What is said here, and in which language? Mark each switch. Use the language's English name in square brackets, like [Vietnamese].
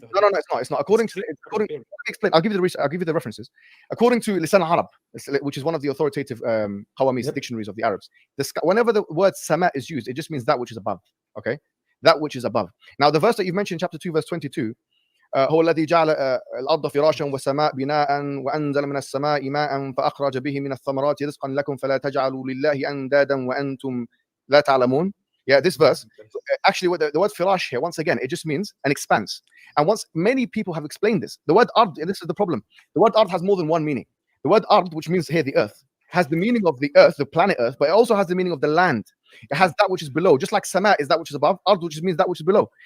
[English] No, it's not. According, I'll give you the references. According to Lisan al-Arab, which is one of the authoritative Qawamis dictionaries of the Arabs, whenever the word sama is used, it just means that which is above. Okay, that which is above. Now, the verse that you've mentioned, chapter 2, verse 22. [Arabic] هو الذي جعل الأرض فراشا والسماء بناء وأنزل من السماء ماء فأخرج به من الثمرات رزقا لكم فلا تجعلوا لله أندادا وأنتم لا تعلمون. [English] Yeah, this verse, actually, the word firash here, once again, it just means an expanse. And once many people have explained this, the word ard, this is the problem. The word ard has more than one meaning. The word ard, which means here the earth, has the meaning of the earth, the planet Earth, but it also has the meaning of the land. It has that which is below, just like sama is that which is above, ard, which means that which is below.